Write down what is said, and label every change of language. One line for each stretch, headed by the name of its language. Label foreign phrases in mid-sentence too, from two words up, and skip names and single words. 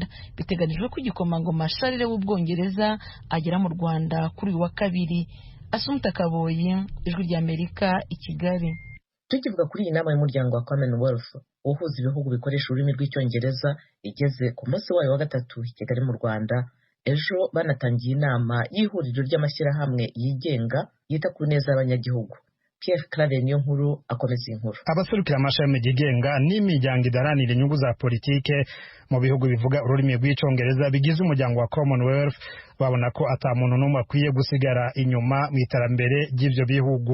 Kinyarwanda: Biteganijwe ko igikomangoma Charles w'Ubwongereza agera mu Rwanda kuri uyu wa 2. Asumta Kaboyi, Ijwi ry'Amerika, i Kigali. Tukivuga kuri iyi nama y'umuryango wa Commonwealth uhuza ibihugu bikoresha ururimi rw'icyongereza igeze ku munsi wayo wa 3 i Kigali mu Rwanda, ejo banatangiye inama y'ihuriro ry'amashyirahamwe yigenga yita ku neza y'abanyagihugu. Pierre Claver niyo nkuru akomeza inkuru.
Rundi: Abaserukira amashami yigenga n'imiryango idaharanira inyungu za politike mu bihugu bivuga ururimi rw'icyongereza bigize umuryango wa Commonwealth babona ko atamuntu n'umwe akwiye gusigara inyuma mu iterambere ry'ivyo bihugu.